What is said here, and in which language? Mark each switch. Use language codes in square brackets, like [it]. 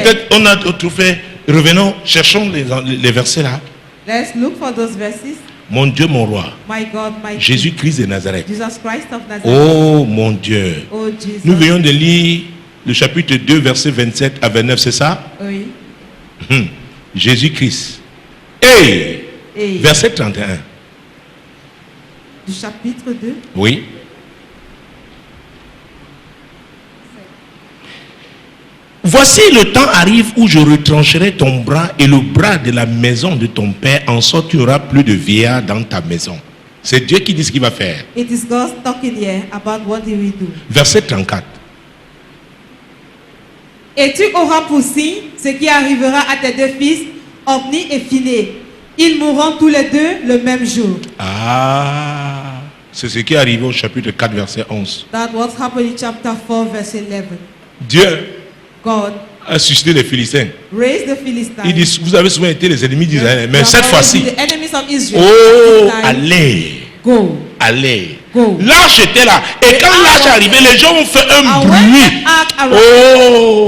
[fr] peut-être on a trouvé, revenons, cherchons les versets là. [en] Let's look for those verses. [fr] Mon Dieu, mon roi, [en] my God, my [fr] Jésus-Christ de Nazareth. [en] Jesus Christ of Nazareth. [fr] Oh mon Dieu. [en] Oh, Jesus. [fr] Nous venons de lire le chapitre 2, verset 27 à 29, c'est ça? Oui. Jésus-Christ. Et verset 31. Du chapitre 2. Oui. Voici le temps arrive où je retrancherai ton bras et le bras de la maison de ton père, en sorte qu'il n'y aura plus de vieillard dans ta maison. C'est Dieu qui dit ce qu'il va faire. [en] It is God talking here about what he will do. [fr] Verset 34. Et tu auras pour signe ce qui arrivera à tes deux fils, Ophni et Phiné. Ils mourront tous les deux le même jour. Ah, c'est ce qui est arrivé au chapitre 4, verset 11. [en] That what happened in chapter 4, verse 11. [fr] Dieu [en] God [fr] a suscité les Philistins. [en] Raised the Philistines. [fr] Il dit, vous avez souvent été les ennemis d'Israël, mais cette fois-ci, oh, allez, [en] go. [fr] Allez. [en] Go. [fr] L'arche était là. Et quand l'arche est arrivée, les gens ont fait un bruit. Oh.